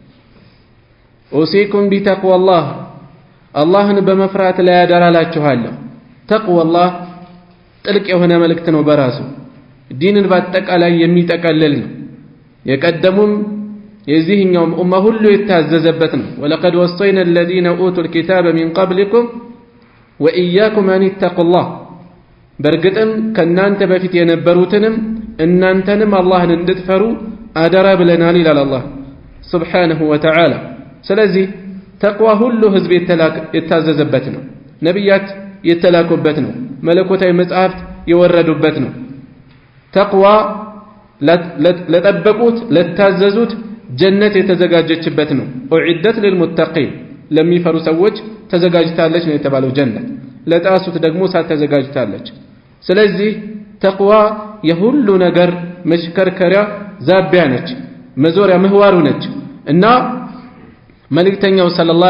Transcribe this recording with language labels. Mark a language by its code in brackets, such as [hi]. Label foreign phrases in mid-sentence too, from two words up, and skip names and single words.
[ar] أوصيكم بتقوى الله [am] አላህን በመፍራት ላይ ያደራላችኋለሁ ተቅዋላህ ጥልቅ የሆነ መልእክት ነው በራሱ ዲንን በአጠቃላይ የሚጠቀልል ነው የቀደሙም የዚህኛውም ኡማ ሁሉ የታዘዘበት ነው [ar] ولقد وصينا الذين اوتوا الكتاب من قبلكم واياكم ان اتقوا [am] በርግጥም ከናንተ በፊት የነበሩትንም እናንተንም አላህን እንድትፈሩ አደራ ብለናል ይላል አላህ [ar] سبحانه وتعالى [am] ስለዚህ ተቅዋ ሁሉ ህዝብ የታዘዘበት ነው ነብያት የተላኩበት ነው መለኮታዊ መጻሕፍት የወረዱበት ነው ተቅዋ ለጠበቁት ለታዘዙት ጀነት የተዘጋጀችበት ነው [ar] أعدت للمتقين [am] ለሚፈሩ ሰዎች ተዘጋጅታለች ነው የተባለው ጀነት ለጣሱት ደግሞ ሳትተዘጋጅታለች ስለዚህ ተቅዋ የሁሉ ነገር መሽከርከሪያ ዛቢያ ነች መዞሪያ ምህዋሩ ነች እና መልእክተኛው ሰለላሁ